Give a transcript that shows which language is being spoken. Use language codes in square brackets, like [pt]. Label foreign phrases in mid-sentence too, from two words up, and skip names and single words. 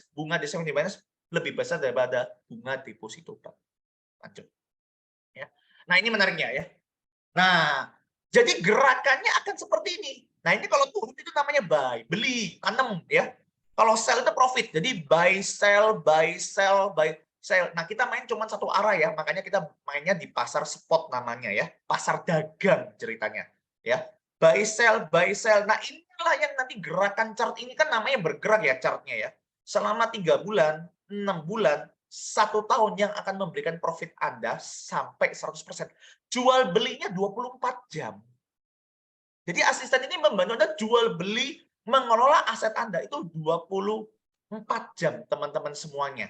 [id] Bunga dari saving di Binance lebih besar daripada bunga deposito. Lanjut. Ya. Nah, ini menariknya ya. Nah, jadi gerakannya akan seperti ini. Nah, ini kalau turun itu namanya buy, beli, tanam ya. Kalau sell itu profit. Jadi [en] buy, sell, buy, sell, buy, sell. [id] Nah, kita main cuma satu arah ya. Makanya kita mainnya di pasar spot namanya ya. Pasar dagang ceritanya. Ya. [en] Buy, sell, buy, sell. [id] Nah, inilah yang nanti gerakan chart ini kan namanya bergerak ya chartnya ya. Selama 3 bulan, 6 bulan, 1 tahun yang akan memberikan profit Anda sampai 100%. Jual belinya 24 jam. Jadi asisten ini membantu Anda jual beli, mengelola aset Anda itu 24 jam, teman-teman semuanya.